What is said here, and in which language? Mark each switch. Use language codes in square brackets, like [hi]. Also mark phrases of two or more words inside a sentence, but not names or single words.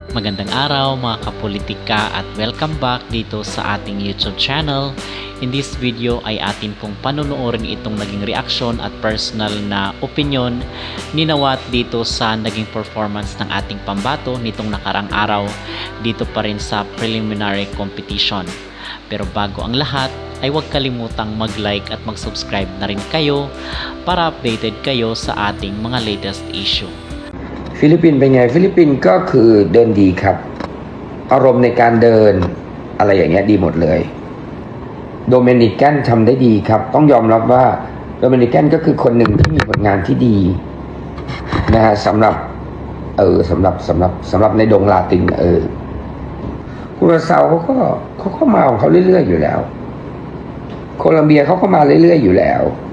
[tl] Magandang araw mga kapolitika at [en] welcome back [tl] dito sa ating [en] YouTube channel. In this video [tl] ay atin pong panunuorin itong naging reaksyon at personal na opinion ni Nawat dito sa naging performance ng ating pambato nitong nakarang araw dito pa rin sa [en] preliminary competition. [tl] Pero bago ang lahat ay huwag kalimutang mag-like at mag-subscribe na rin kayo para updated kayo sa ating mga [en] latest issue. [th] ฟิลิปปินส์เป็นไงฟิลิปปินส์ก็คือเดินดีครับอารมณ์ในการเดินอะไรอย่างเงี้ยดีหมดเลยโดมินิกันทำได้ดีครับต้องยอมรับว่าโดมินิกันก็คือคนหนึ่งที่มีผลงานที่ดีนะฮะสำหรับสำหรับในดงลาตินคูราซาวเขาก็มาของเขาเรื่อยๆอยู่แล้วโคลัมเบียเขาก็มาเรื่อยๆอยู่แล้ว